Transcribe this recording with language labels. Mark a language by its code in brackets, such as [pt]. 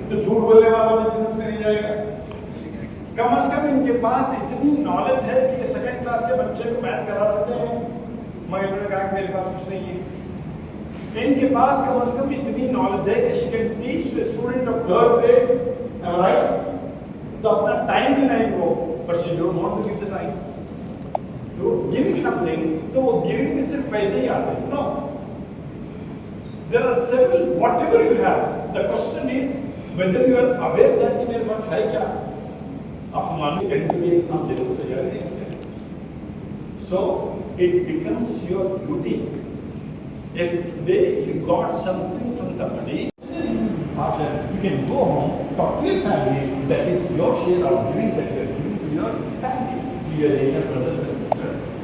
[ur] تو جھوٹ بولنے والوں میں جنت میں نہیں جائے گا. کم از کم ان کے پاس اتنی نالج ہے کہ سیکنڈ کلاس کے بچے کو میتھس کرا سکتے ہیں. مگر انہوں نے کہا کہ میرے پاس کچھ نہیں ہے. ان کے پاس کم از کم اتنی نالج ہے کہ [en] she can teach to a student of third grade. Am I right? [ur] تو اپنا ٹائم دینا ان کو, [en] but she don't want to give the time. [ur] تو [en] giving something, [ur] تو وہ giving میں صرف پیسے ہی آتے ہیں. No. [en] There are several, whatever you have. The question is whether you are aware that [ur] کہ میرے پاس ہے کیا. آپ مانو کہ بھی ایک نام دینے کو تیار نہیں ہوتے. [en] So it becomes your duty. If today you got something from somebody, you can go home, talk to your family. That is your share of giving that you are giving to your family, to your younger brothers and sisters.